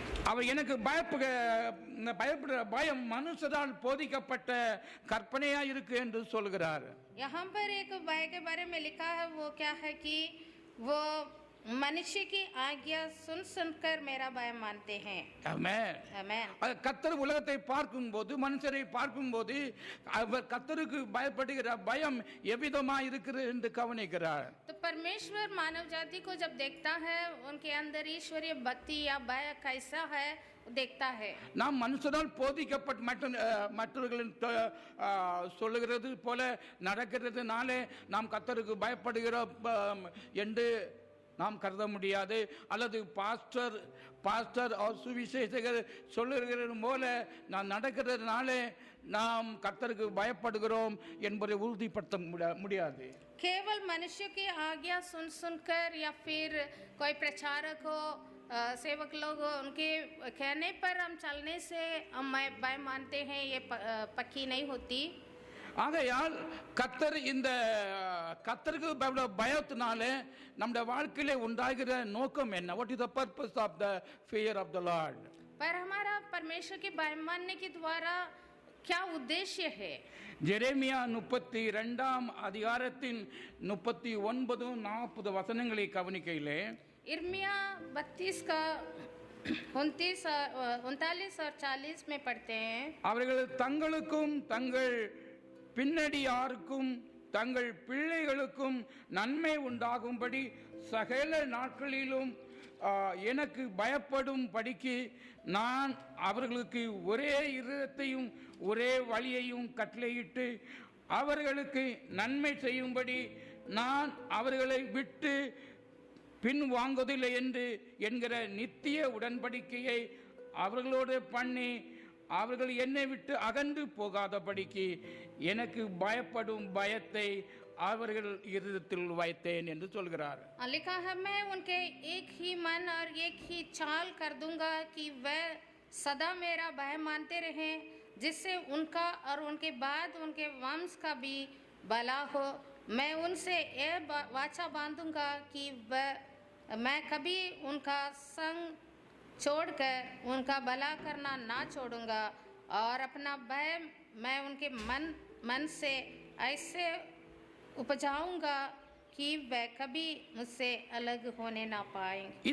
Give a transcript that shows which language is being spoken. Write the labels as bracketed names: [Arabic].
[Tamil] அவர் எனக்கு பயப்படுற பயம் மனுஷரால் போதிக்கப்பட்ட கற்பனையா இருக்கு என்று சொல்கிறார். [Hindi] यहाँ पर एक भय के बारे में लिखा है, वो क्या है कि वो मनुष्य की आज्ञा सुन सुनकर मेरा भय मानते हैं। [Tamil] ஆமென். [Hindi] आमेन। [Tamil] கர்த்தர் உலகத்தை பார்க்கும்போது மனுஷரை பார்க்கும்போது அவர் கர்த்தருக்கு பயப்படுகிற பயம் எவ்விதமா இருக்கிறது என்று கவனிக்கிறார். [Hindi] तो परमेश्वर मानव जाति को जब देखता है, उनके अंदर ईश्वरीय भक्ति या भय कैसा है देखता है। [Tamil] நாம் மனுஷரால் போதிக்கப்பட்ட மற்றவர்களின் சொல்லுகிறது போல நடக்கிறதுனாலே நாம் கர்த்தருக்கு பயப்படுகிறோம் என்று நாம் கருத முடியாது. அல்லது பாஸ்டர் சுவிசேஷகர் சொல்லுகிறது போல நான் நடக்கிறதுனால நாம் கர்த்தருக்கு பயப்படுகிறோம் என்பதை உறுதிப்படுத்த முடியாது. [Hindi] केवल मनुष्य की आज्ञा सुन सुनकर या फिर कोई प्रचारक हो, सेवक लोग हो, उनके कहने पर हम चलने से हम भय मानते हैं, ये पक्की नहीं होती। [Tamil] ஆகையால் கர்த்தர் இந்த கர்த்தருக்கு பயத்தினால நம்முடைய வாழ்க்கையில உண்டாகிற நோக்கம் என்ன? [English] What is the purpose of the fear of the lord? [Hindi] पर हमारा परमेश्वर के भय मानने के द्वारा क्या उद्देश्य है? [Tamil] ஜெரேமியா 32ஆம் அதிகாரத்தின் 39-40 வசனங்களை கவனிக்கையிலே [Hindi] इर्मिया 32 का 39 और 40 में पढ़ते हैं। [Tamil] அவர்கள் தங்களுக்கும் தங்கள் பின்னடியாருக்கும் தங்கள் பிள்ளைகளுக்கும் நன்மை உண்டாகும்படி சகல நாட்களிலும் எனக்கு பயப்படும் படிக்கு நான் அவர்களுக்கு ஒரே இருதயத்தையும் ஒரே வழியையும் கட்டளையிட்டு அவர்களுக்கு நன்மை செய்யும்படி நான் அவர்களை விட்டு பின் வாங்குவதில்லை என்று என்கிற நித்திய உடன்படிக்கையை அவர்களோடு பண்ணி அவர்கள் என்னை விட்டு அகன்று போகாதபடிக்கு எனக்கு பயப்படும் பயத்தை அவர்கள் இருதயத்தில் வைத்தேன் என்று சொல்கிறார். [Hindi] लिखा है, मैं उनके एक ही मन और एक ही चाल कर दूंगा कि वह सदा मेरा भय मानते रहें, जिससे उनका और उनके बाद उनके वंश का भी भला हो। मैं उनसे यह वाचा बांधूंगा कि मैं कभी उनका संग छोड़कर उनका भला करना ना छोड़ूंगा, और अपना भय मैं उनके मन से ऐसे उपजाऊंगा कि वह कभी मुझसे अलग होने ना पाएंगे।